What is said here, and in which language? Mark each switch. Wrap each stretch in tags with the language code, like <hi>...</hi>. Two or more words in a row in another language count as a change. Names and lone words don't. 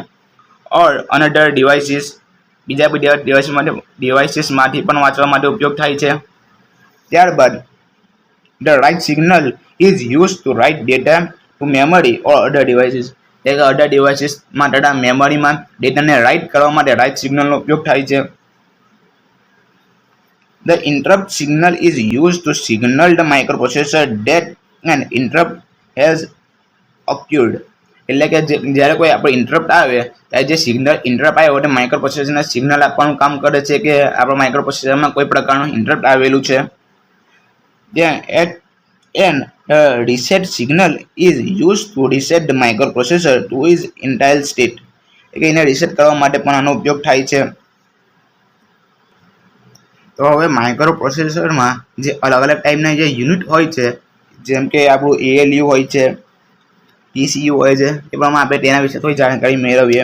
<en>or another devices</en> <gu>બીજા ડિવાઇસીસમાંથી પણ વાંચવા માટે ઉપયોગ થાય છે.</gu> <en>ત્યારબાદ the write signal is use to write data to memory or other devices.</en> <gu>એટલે કે</gu> <en>other devices</en> <gu>ડેટા મેમરીમાં ડેટાને રાઇટ કરવા માટે રાઇટ સિગ્નલનો ઉપયોગ થાય છે.</gu> <en>The interrupt signal is used to signal the microprocessor that an interrupt has occurred.</en> <gu>એટલે કે જ્યારે કોઈ આપણે ઇન્ટરપ્ટ આવે ત્યારે જે ઇન્ટરપ્ટ આવ્યો એટલે માઇક્રોપ્રોસેસરને સિગ્નલ આપવાનું કામ કરે છે કે આપણા માઇક્રોપ્રોસેસરમાં કોઈ પ્રકારનું ઇન્ટરપ્ટ આવેલું છે.</gu> <en>And reset signal is used to reset the microprocessor to its entire state.</en> <gu>એટલે એને રીસેટ કરવા માટે પણ આનો ઉપયોગ થાય છે. તો હવે માઇક્રોપ્રોસેસરમાં જે અલગ અલગ ટાઈપના જે યુનિટ હોય છે જેમ કે આપણું ALU હોય છે, TCU હોય છે એ પ્રમાણે આપણે તેના વિશે થોડી જાણકારી મેળવીએ.</gu>